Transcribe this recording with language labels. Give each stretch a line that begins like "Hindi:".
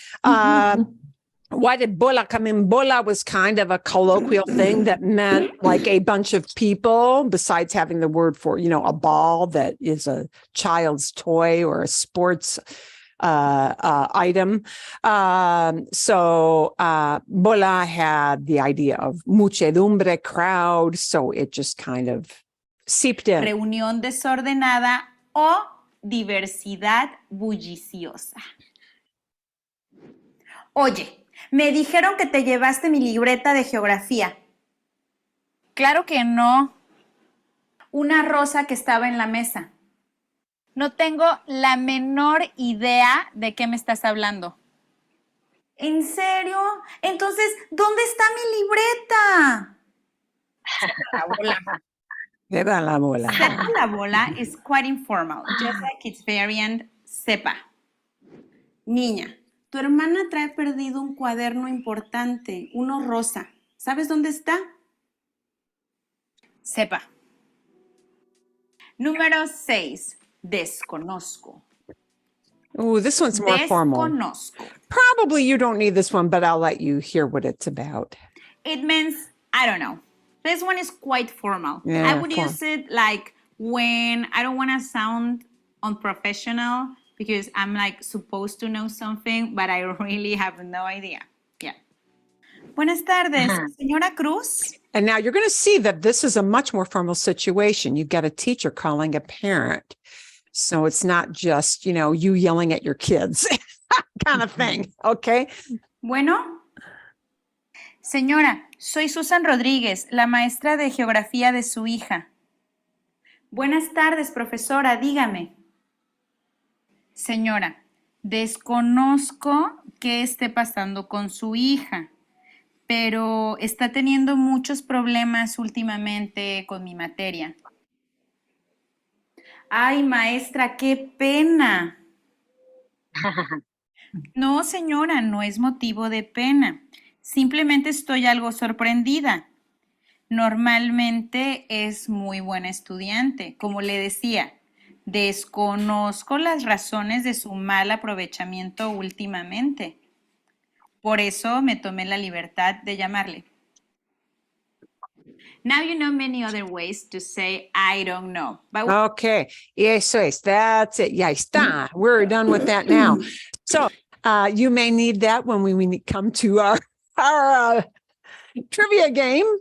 English: Why did bola come in? Bola was kind of a colloquial thing that meant like a bunch of people, besides having the word for, a ball that is a child's toy or a sports item. So bola had the idea of muchedumbre, crowd, so it just kind of seeped in.
Spanish: Reunión desordenada o diversidad bulliciosa. Oye, me dijeron que te llevaste mi libreta de geografía. Claro que no. Una rosa que estaba en la mesa. No tengo la menor idea de qué me estás hablando. ¿En serio? Entonces, ¿dónde está mi libreta? Sepa la bola. Sepa la bola
English: is quite informal, just like its variant sepa.
Spanish: Niña, tu hermana trae perdido un cuaderno importante, uno rosa. ¿Sabes dónde está? Sepa. Número 6. Desconozco.
English: Oh, this one's more formal.
Spanish: Desconozco.
English: Probably you don't need this one, but I'll let you hear what it's about. It means, I don't know. This one is quite formal. Yeah, I would use it like when I don't want to sound unprofessional because I'm like supposed to know something, but I really have no idea.
Spanish: Yeah. Buenas tardes, señora Cruz.
English: And now you're going to see that this is a much more formal situation. You've got a teacher calling a parent. So it's not just, you yelling at your kids kind of thing. Okay.
Spanish: Bueno. Señora, soy Susan Rodríguez, la maestra de geografía de su hija. Buenas tardes, profesora, dígame. Señora, desconozco qué esté pasando con su hija, pero está teniendo muchos problemas últimamente con mi materia. Ay, maestra, qué pena. No, señora, no es motivo de pena. Simplemente estoy algo sorprendida. Normalmente es muy buena estudiante. Como le decía, desconozco las razones de su mal aprovechamiento últimamente. Por eso me tomé la libertad de llamarle.
English: Now you know many other ways to say I don't know. But
Spanish: Okay. Eso es.
English: That's it.
Spanish: Ya está.
English: We're done with that now. So you may need that when we come to our trivia game.